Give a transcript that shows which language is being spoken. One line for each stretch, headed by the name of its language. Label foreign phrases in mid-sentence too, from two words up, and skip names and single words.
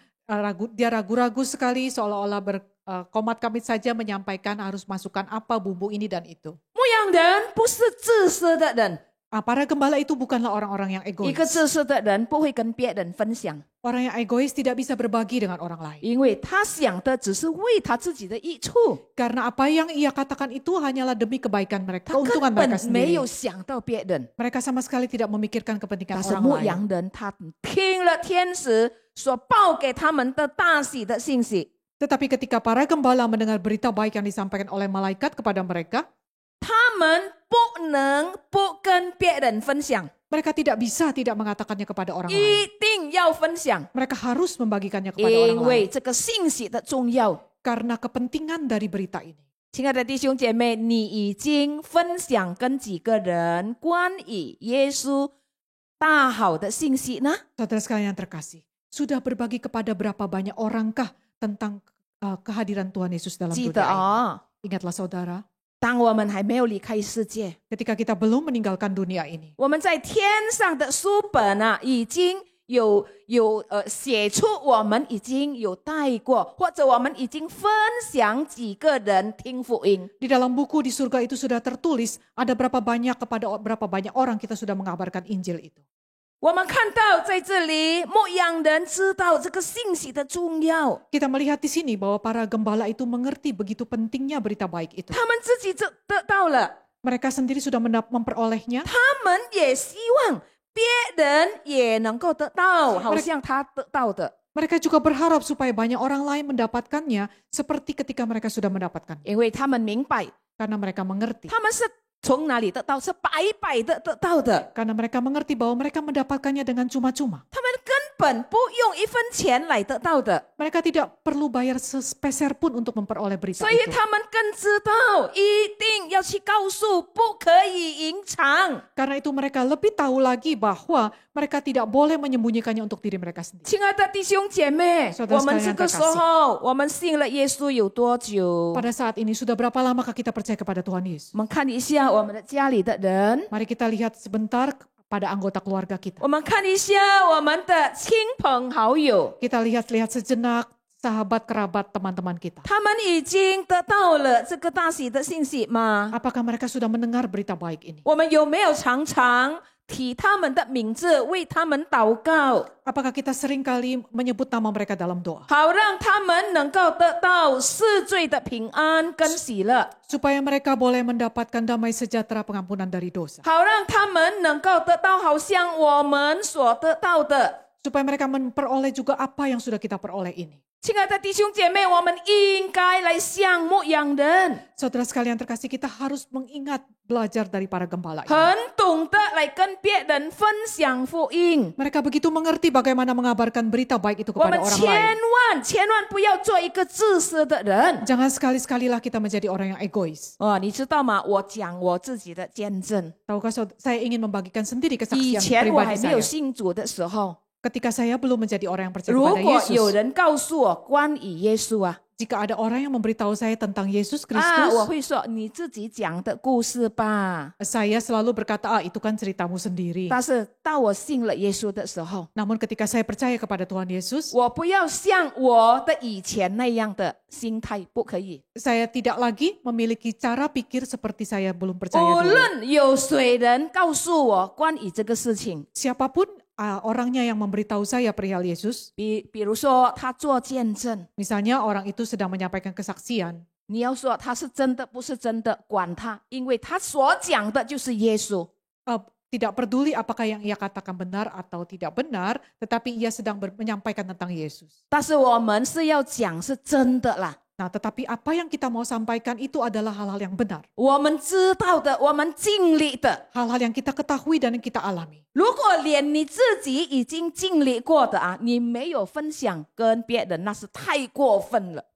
Indonesian: Dia ragu-ragu sekali seolah-olah berkomat-kamit saja menyampaikan harus masukkan apa bumbu ini dan itu.
Chinese: 牧羊人不是自私的人，
Indonesian: Para gembala itu bukanlah orang-orang yang
Chinese: 一
Indonesian: egois.
Chinese: 个自私的人不会跟别人分享，
Indonesian: Orang yang egois tidak bisa berbagi dengan orang lain.
Chinese: 因为他想的只是为他自己的益处，
Indonesian: Karena apa yang ia katakan itu hanyalah demi kebaikan mereka,
Chinese: 他根
Indonesian: keuntungan
Chinese: 本
Indonesian: mereka
Chinese: 没
Indonesian: sendiri.
Chinese: 有想到别人。
Indonesian: Mereka sama sekali tidak memikirkan
Chinese: 但
Indonesian: kepentingan
Chinese: 是
Indonesian: orang
Chinese: 牧
Indonesian: lain.
Chinese: 羊人他听了天使所报给他们的大喜的信息，
Indonesian: Tetapi ketika para gembala mendengar berita baik yang disampaikan oleh malaikat kepada mereka,
Chinese: 他们不能不跟别人分享，
Indonesian: mereka tidak bisa tidak mengatakannya kepada orang lain.
Chinese: 一定要分享，
Indonesian: Mereka harus membagikannya kepada orang
Chinese: 因为
Indonesian: lain
Chinese: 这个信息的重要。
Indonesian: karena kepentingan dari berita ini.
Chinese: 亲爱的弟兄姐妹，你已经分享跟几个人关于耶稣大好的信息呢？
Indonesian: Saudara sekalian yang terkasih, sudah berbagi kepada berapa banyak orangkah tentang kehadiran Tuhan Yesus dalam
Chinese: 记得
Indonesian: dunia
Chinese: 哦，
Indonesian: ini? Ingatlah saudara,
Chinese: 当我们还没有离开世界，
Indonesian: ketika kita belum meninggalkan dunia ini,
Chinese: 我们在天上的书本啊，已经有写出我们已经有带过，或者我们已经分享几个人听福音。
Indonesian: di dalam buku di surga itu sudah tertulis ada berapa banyak kepada berapa banyak orang kita sudah mengabarkan Injil itu.
Chinese: 我们看到在这里，牧羊人知道这个信息的重要，
Indonesian: Kita melihat di sini bahwa para gembala itu mengerti begitu pentingnya berita baik itu.
Chinese: 他们自己得到了，
Indonesian: Mereka sendiri sudah memperolehnya.
Chinese: 他们也希望别人也能够得到，好像他得到的。
Indonesian: Mereka juga berharap supaya banyak orang lain mendapatkannya seperti ketika mereka sudah mendapatkan.
Chinese: 因为他们明白，
Indonesian: Karena mereka mengerti.
Chinese: 他们是从哪里得到，是白白的得到的。
Indonesian: Karena mereka mengerti bahwa mereka mendapatkannya dengan cuma-cuma.
Chinese: 他们根本不用一分钱来得到的，
Indonesian: Mereka tidak perlu bayar sepeser pun untuk memperoleh berita
Chinese: 所以
Indonesian: itu.
Chinese: 他们更知道一定要去告诉，不可以隐藏。
Indonesian: Karena itu mereka lebih tahu lagi bahwa mereka tidak boleh menyembunyikannya untuk diri mereka sendiri.
Chinese: 亲爱的弟兄姐妹，
Indonesian: Saudara
Chinese: 我们
Indonesian: sekalian
Chinese: 这个时候，我们信了耶稣有多久？
Indonesian: Pada saat ini sudah berapa lamakah kita percaya kepada Tuhan Yesus?
Chinese: 我们看一下我们的家里的人，
Indonesian: Mari kita lihat sebentar pada anggota keluarga kita.
Chinese: 我们看一下我们的亲朋好友，
Indonesian: Kita lihat-lihat sejenak sahabat, kerabat, teman-teman kita.
Chinese: 他们已经得到了这个大喜的信息吗？
Indonesian: Apakah mereka sudah mendengar berita baik ini?
Chinese: 我们有没有常常提他们的名字，为他们祷告，
Indonesian: Apakah kita sering kali menyebut nama mereka dalam doa?
Chinese: 好让他们能够得到世罪的平安跟喜乐，
Indonesian: Supaya mereka boleh mendapatkan damai sejahtera pengampunan dari dosa.
Chinese: 好让他们能够得到好像我们所得到的。
Indonesian: Supaya mereka memperoleh juga apa yang sudah kita peroleh ini.
Chinese: 亲爱的弟兄姐妹，我们应该来像牧羊人，
Indonesian: Saudara sekalian terkasih, kita harus mengingat belajar dari para gembala ini.
Chinese: 很懂得来跟别人分享福音。
Indonesian: Mereka begitu mengerti bagaimana mengabarkan berita baik itu
Chinese: 我
Indonesian: kepada
Chinese: 们
Indonesian: orang
Chinese: 千
Indonesian: lain.
Chinese: 万不要做一个自私的人。
Indonesian: Jangan sekali-sekalilah kita menjadi orang yang egois.
Chinese: 哦，你知道吗？我讲我自己的见证。
Indonesian: Tahukah saya ingin membagikan sendiri
Chinese: 以
Indonesian: kesaksian
Chinese: 前我还
Indonesian: pribadi
Chinese: 没有
Indonesian: saya.
Chinese: 信主的时候，
Indonesian: Ketika saya belum menjadi orang yang percaya
Chinese: 如
Indonesian: kepada
Chinese: 果有
Indonesian: Yesus.
Chinese: 人告诉我关于耶稣啊，
Indonesian: Jika ada orang yang memberitahu saya tentang Yesus
Chinese: 我
Indonesian: Kristus,
Chinese: 会说你自己讲的故事吧。
Indonesian: saya selalu berkata, itu kan ceritamu sendiri.
Chinese: 但是到我信了耶稣的时候，
Indonesian: Namun ketika saya percaya kepada Tuhan Yesus,
Chinese: 我不要像我的以前那样的心态，不可以。
Indonesian: saya tidak lagi memiliki cara pikir seperti saya belum percaya
Chinese: 无
Indonesian: dulu.
Chinese: 论有谁人告诉我关于这个事情，
Indonesian: Siapapun orangnya yang memberitahu saya perihal Yesus,
Chinese: 比如说他做见证，
Indonesian: misalnya orang itu sedang menyampaikan kesaksian,
Chinese: 你要说他是真的不是真的，管他，因为他所讲的就是耶稣。
Indonesian: tidak peduli apakah yang ia katakan benar atau tidak benar, tetapi ia sedang menyampaikan tentang Yesus.
Chinese: 但是我们是要讲是真的啦，
Indonesian: Nah, tetapi apa yang kita mau sampaikan itu adalah hal-hal yang benar.
Chinese: 我们知道的，我们经历的。
Indonesian: Hal-hal yang kita ketahui dan yang kita alami.
Chinese: 如果连你自己已经经历过的啊，你没有分享跟别人，那是太过分了。